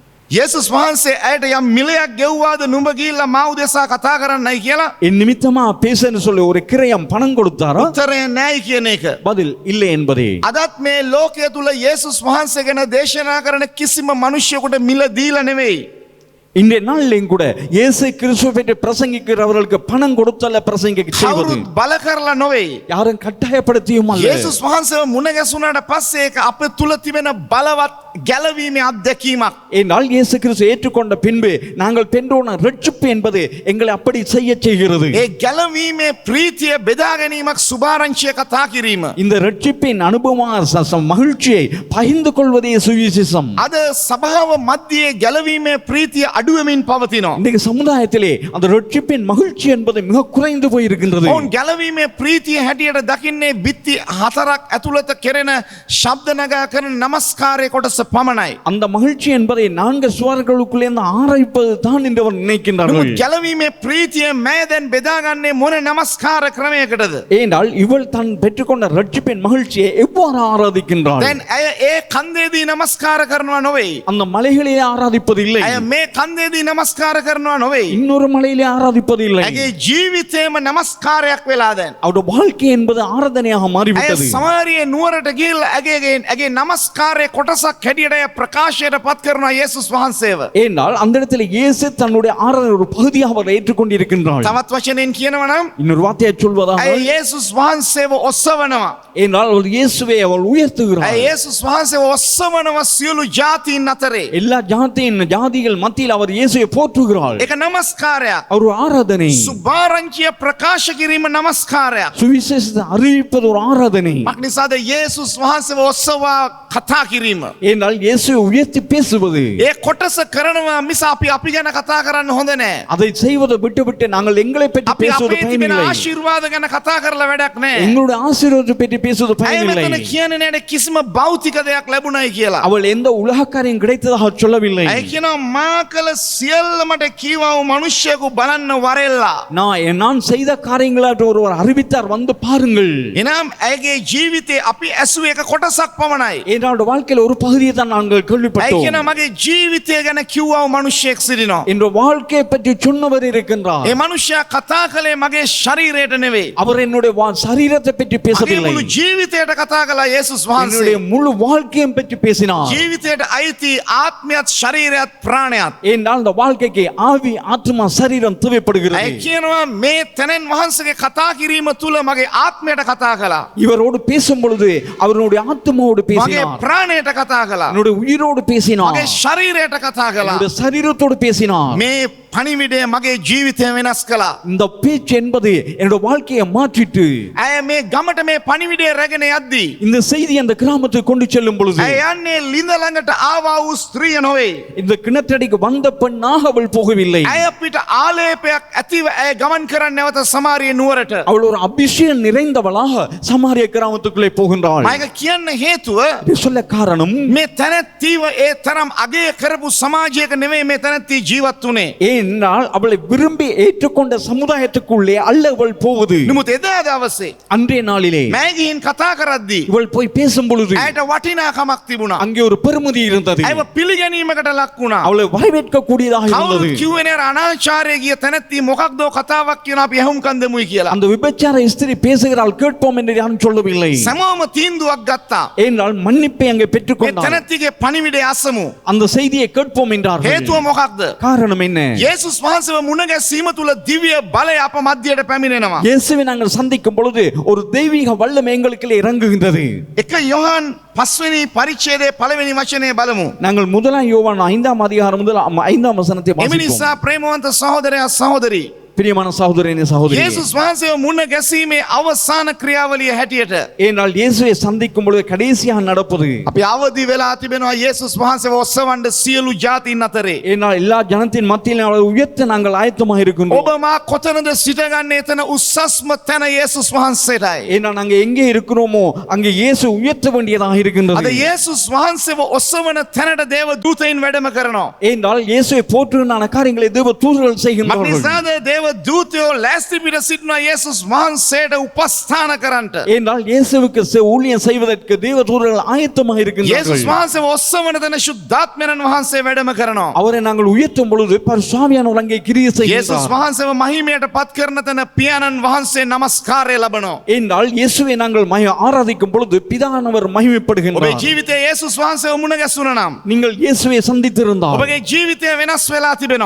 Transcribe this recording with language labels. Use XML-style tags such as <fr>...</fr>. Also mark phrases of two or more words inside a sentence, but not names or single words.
<si>යේසුස් වහන්සේ ඇයට යම් මිලයක් ගෙව්වාද නුඹ ගිහිල්ලා මා උදෙසා කතා කරන්නයි කියලා</si> <ta>என் நிமித்தமா பேசுன்னு சொல்லி ஒரு கிரயம் பணம் கொடுத்தாரா?</ta> <si>උත්තරය නෑයි කියන එක.</si> <ta>பதில் இல்லை என்பதே.</ta> <si>අදත් මේ ලෝකයේ තුල යේසුස් වහන්සේ ගැන දේශනා කරන කිසිම මිනිසියෙකුට මිල දීලා නෙවෙයි.</si> <ta>இன்றைய நாளிலும் கூட இயேசு கிறிஸ்துவை பற்றி பிரசங்கிக்கிறவர்களுக்கு பணம் கொடுத்தல்ல பிரசங்கிக்க செய்வது.</ta> <si>කවුරුත් බල කරලා නෙවෙයි.</si> <ta>யாரும் கட்டாயப்படுத்தியும் அல்ல.</ta> <si>යේසුස් වහන්සේව මුණ ගැසුණාට පස්සේ ඒක අපේ තුල තිබෙන බලවත් ගැලවීමේ අත්දැකීමක්.</si> <ta>ஏனால் இயேசு கிறிஸ்து ஏற்றுக்கொண்ட பின்பு நாங்கள் பெற்றோன ரட்சிப்பு என்பது எங்களை அப்படி செய்ய செய்கிறது.</ta> <si>ඒ ගැලවීමේ ප්‍රීතිය බෙදා ගැනීමක් සුභාරංචිය කතා කිරීම.</si> <ta>இந்த ரட்சிப்பின் அனுபவமான மகிழ்ச்சியை பகிர்ந்து கொள்வதே சுவிசேஷம்.</ta> <si>අද සභාව මැදියේ ගැලවීමේ ප්‍රීතිය අඩුවෙමින් පවතිනවා.</si> <ta>இன்றைக்கு சமுதாயத்திலே அந்த ரட்சிப்பின் மகிழ்ச்சி என்பது மிக குறைந்து போயிருக்கின்றது.</ta> <si>ඔවුන් ගැලවීමේ ප්‍රීතිය හැටියට දකින්නේ බිත්ති හතරක් ඇතුළත කෙරෙන ශබ්ද නගා කරන නමස්කාරයේ කොටස පමණයි.</si> <ta>அந்த மகிழ்ச்சி என்பதை 4 சுவர்களுக்குள்ளே ஆராய்ப்பது தான் என்று அவர் நினைக்கின்றார்கள்.</ta> <si>නමුත් ගැලවීමේ ප්‍රීතිය මෑ දැන් බෙදාගන්නේ මොන නමස්කාර ක්‍රමයකටද?</si> <ta>ஏனென்றால் இவள் தான் பெற்றுக்கொண்ட ரட்சிப்பின் மகிழ்ச்சியை எவ்வாறு ஆராதிக்கின்றாள்?</ta> <si>දැන් ඇය ඒ කන්දේදී නමස්කාර කරනවා නොවේ.</si> <ta>அந்த மலைகளிலே ஆராதிப்பது இல்லை.</ta> <si>ඇය මේ කන්දේදී නමස්කාර කරනවා නොවේ.</si> <ta>இன்னொரு மலையிலே ஆராதிப்பது இல்லை.</ta> <si>ඇගේ ජීවිතේම නමස්කාරයක් වෙලා දැන්.</si> <ta>அவருடைய வாழ்க்கை என்பது ஆராதனையாக</ta> <si>ඇය</si> <ta>மாறிவிட்டது.</ta> <si>සමාරියේ නුවරට ගිහිල්ලා ඇගේ නමස්කාරයේ කොටසක් හැටියට ඇය ප්‍රකාශයට පත් කරනවා යේසුස් වහන්සේව.</si> <ta>ஏனால் அந்த இடத்துல இயேசு தன்னுடைய ஆராதனை ஒரு பகுதியாக அவர் ஏற்றுக்கொண்டிருக்கின்றார்.</ta> <si>තවත් වචනෙන් කියනවා නම්</si> <ta>இன்னொரு வார்த்தையை சொல்வதாக</ta> <si>ඇය යේසුස් වහන්සේව ඔස්සවනවා.</si> <ta>ஏனால் அவர் இயேசுவை அவர் உயர்த்துகிறார்.</ta> <si>ඇය යේසුස් වහන්සේව ඔස්සවනවා සියලු ජාතීන් අතරේ.</si> <ta>எல்லா ஜாதிகள் மத்தியில் அவர் இயேசுவை போற்றுகிறார்.</ta> <si>ඒක නමස්කාරයක්.</si> <ta>அவர் ஆராதனை.</ta> <si>සුභාරංචිය ප්‍රකාශ කිරීම නමස්කාරයක්.</si> <ta>சுவிசேஷத்தை அறிவிப்பது ஒரு ஆராதனை.</ta> <si>මක්නිසාද යේසුස් වහන්සේව ඔස්සවා කතා කිරීම.</si> <ta>ஏனால் இயேசுவை உயர்த்தி பேசுவது.</ta> <si>ඒ කොටස කරනවා මිස අපි ගැන කතා කරන්න හොඳ නෑ.</si> <ta>அதை செய்வதை விட்டு நாங்கள் எங்களை பற்றி</ta> <si>අපි</si> <ta>பேசுவது</ta> <si>අපේ තිබෙන</si> <ta>பயனில்லை.</ta> <si>ආශිර්වාද ගැන කතා කරලා වැඩක් නෑ.</si> <ta>எங்களுடைய ஆசீர்வாதத்தை பற்றி பேசுவது</ta> <si>ඇය</si> <ta>பயனில்லை.</ta> <si>මෙතන කියන්නේ නෑනේ කිසිම භෞතික දෙයක් ලැබුණයි කියලා.</si> <ta>அவள் எந்த உலக காரியம் கிடைத்ததாக சொல்லவில்லை.</ta> <si>ඇය කියනවා මා කළ සියල්ලමට කීවා වූ මිනිස්සෙකු බලන්න වරෙල්ලා.</si> <ta>நான் செய்த காரியங்களாට ஒருவர் அறிவித்தார், வந்து பாருங்கள்.</ta> <si>එනම් ඇයගේ ජීවිතේ අපි ඇසුවේ එක කොටසක් පමණයි.</si> <ta>என்னோட வாழ்க்கையில ஒரு பகுதியை தான் நாங்கள்</ta> <si>ඇය</si> <ta>கேள்விப்பட்டோம்.</ta> <si>කියනවා මගේ ජීවිතය ගැන කිව්වා වූ මිනිස්සෙක් සිටිනවා.</si> <ta>என்ற வாழ்க்கையை பற்றி சொன்னவர் இருக்கின்றார்.</ta> <si>ඒ මිනිස්සයා කතා කළේ මගේ ශරීරයට නෙවෙයි.</si> <ta>அவர் என்னுடைய சரீரத்தை பற்றி</ta> <si>මගේ</si> <ta>பேசவில்லை.</ta> <si>මුළු ජීවිතයට කතා කළා යේසුස් වහන්සේ.</si> <ta>என்னுடைய முழு வாழ்க்கையை பற்றி பேசினார்.</ta> <si>ජීවිතයට අයිති ආත්මයත් ශරීරයත් ප්‍රාණයත්.</si> <ta>ஏனென்றால் இந்த வாழ்க்கைக்கு ஆவி, ஆத்மா, சரீரம்</ta> <si>ඇය</si> <ta>தேவைப்படுகிறது.</ta> <si>කියනවා මේ තැනෙන් වහන්සේගේ කතා කිරීම තුල මගේ ආත්මයට කතා කළා.</si> <ta>இவரோடு பேசும் பொழுது அவருடைய ஆத்மாவோடு</ta> <si>මගේ</si> <ta>பேசினார்,</ta> <si>ප්‍රාණයට කතා කළා.</si> <ta>என்னுடைய உயிரோடு பேசினார்,</ta> <si>මගේ ශරීරයට කතා කළා.</si> <ta>என்னுடைய சரீரத்தோடு பேசினார்.</ta> <si>මේ පණිවිඩය මගේ ජීවිතය වෙනස් කළා.</si> <ta>இந்த பேச்சு என்பது என்னுடைய வாழ்க்கையை மாற்றிட்டு</ta> <si>ඇය මේ ගමට මේ පණිවිඩය රැගෙන යද්දී</si> <ta>இந்த செய்தி அந்த கிராமத்துக்கு கொண்டு செல்லும் பொழுது</ta> <si>ඇය යන්නේ ලිඳ ළඟට ආවා වූ ස්ත්‍රිය නොවේ.</si> <ta>இந்த கிணற்றடிக்கு வந்த பெண்ணாக அவள் போகவில்லை.</ta> <si>ඇය පිට ආලේපයක් ඇතිව ඇය ගමන් කරන්න නැවත සමාරිය නුවරට.</si> <ta>அவள் ஒரு அபிஷேகம் நிறைந்தவளாக சமாரிய கிராமத்துக்குள்ளே போகின்றாள்.</ta> <si>මම කියන්න හේතුව</si> <ta>இது சொல்ல காரணம்,</ta> <si>මේ තැනැත්තිව ඒ තරම් අගය කරපු සමාජයක නෙවෙයි මේ තැනැත්ති ජීවත් වුණේ.</si> <ta>ஏனென்றால் அவளை விரும்பி ஏற்றுக்கொண்ட சமுதாயத்துக்குள்ளே அல்ல அவள் போவது.</ta> <si>නමුත් එදා දවසේ</si> <ta>அன்றைய நாளிலே</ta> <si>මෑ ගිහින් කතා කරද්දී</si> <ta>இவள் போய் பேசும் பொழுது</ta> <si>ඇයට වටිනාකමක් තිබුණා.</si> <ta>அங்கே ஒரு பெருமதி இருந்தது.</ta> <si>ඇයව පිළිගැනීමකට ලක් වුණා.</si> <ta>அவளை வரவேற்கக்கூடியதாக இருந்தது.</ta> <si>කවුරුත් කිව්වේ නෑ අනාචාරයේ ගිය තැනැත්ති මොකක්දෝ කතාවක් කියන අපි ඇහුම්කන් දෙමුයි කියලා.</si> <ta>அந்த விபச்சார ஸ்திரீ பேசுகிறாள், கேட்போம் என்று யாரும் சொல்லவில்லை.</ta> <si>සමෝම තීන්දුවක් ගත්තා.</si> <ta>ஏனென்றால் மன்னிப்பை அங்கே</ta> <si>මේ</si> <ta>பெற்றுக்கொண்டார்.</ta> <si>තැනැත්තිගේ පණිවිඩය අසමු.</si> <ta>அந்த செய்தியை கேட்போம் என்றார்கள்.</ta> <si>හේතුව මොකක්ද?</si> <ta>காரணம் என்ன?</ta> <si>යේසුස් වහන්සේව මුණ ගැසීම තුල දිව්‍ය බලය අප මැදයට පැමිණෙනවා.</si> <ta>இயேசுவை நாங்கள் சந்திக்கும் பொழுது ஒரு தெய்வீக வல்லமை எங்களுக்குள்ளே இறங்குகின்றது.</ta> <si>එක යොහන් 5 වෙනි පරිච්ඡේදයේ 1 වෙනි වචනේ බලමු.</si> <ta>நாங்கள் முதலாம் யோவான் 5ஆம் அதிகாரம் முதல் 5ஆம் வசனத்தை</ta> <si>එම</si> <ta>வாசிப்போம்.</ta> <si>නිසා ප්‍රේමවන්ත සහෝදරයා සහෝදරි</si> <ta>பிரியமான சகோதரனே சகோதரியே,</ta> <si>යේසුස් වහන්සේව මුණ ගැසීමේ අවසාන ක්‍රියාවලිය හැටියට</si> <ta>ஏனால் இயேசுவை சந்திக்கும் பொழுது கடைசியாக நடப்பது,</ta> <si>අපි අවදි වෙලා තිබෙනවා යේසුස් වහන්සේව ඔස්සවන්න සියලු ජාතීන් අතරේ.</si> <ta>ஏனால் எல்லா ஜனத்தின் மத்தியில் அவரை உயர்த்த நாங்கள் ஆயத்தமாக இருக்கின்றோம்.</ta> <si>ඔබ මා කොතනද සිටගන්නේ? එතන උස්සස්ම තැන යේසුස් වහන්සේටයි.</si> <ta>ஏனால் நாங்கள் எங்கே இருக்கிறோமோ அங்கே இயேசு உயர்த்த வேண்டியதாக</ta> <si>අද</si> <ta>இருக்கின்றது.</ta> <si>යේසුස් වහන්සේව ඔස්සවන තැනට දේව දූතයින් වැඩම කරනවා.</si> <ta>ஏனால் இயேசுவை போற்றுகின்ற காரியங்களை தேவ தூதர்கள் செய்கின்றார்கள்.</ta> <si>මක්නිසාද දේව දේව දූතයෝ ලෑස්ති පිට සිටිනවා යේසුස් වහන්සේට උපස්ථාන කරන්නට.</si> <ta>ஏனென்றால் இயேசுவுக்கு ஊழியம் செய்வதற்கு தேவதூதர்கள் ஆயத்தமாக இருக்கின்றார்கள்.</ta> <si>යේසුස් වහන්සේ ඔස්සවන තැන ශුද්ධාත්මයන් වහන්සේ වැඩම කරනවා.</si> <ta>அவரை நாங்கள் உயர்த்தும் பொழுது பரிசுத்தாவியானவர் அங்கே கிரியை</ta> <si>යේසුස්</si> <ta>செய்கின்றார்.</ta> <si>වහන්සේව මහිමයට පත් කරන තැන පියාණන් වහන්සේ නමස්කාරය ලබනවා.</si> <ta>என்றால் இயேசுவை நாங்கள் ஆராதிக்கும் பொழுது பிதானவர்</ta> <si>ඔබේ</si> <ta>மகிமைப்படுகின்றார்.</ta> <si>ජීවිතයේ යේසුස් වහන්සේව මුණ ගැසුණා නම්</si> <ta>நீங்கள் இயேசுவை சந்தித்திருந்தால்</ta> <si>ඔබගේ ජීවිතය වෙනස් වෙලා තිබෙනවා.</si>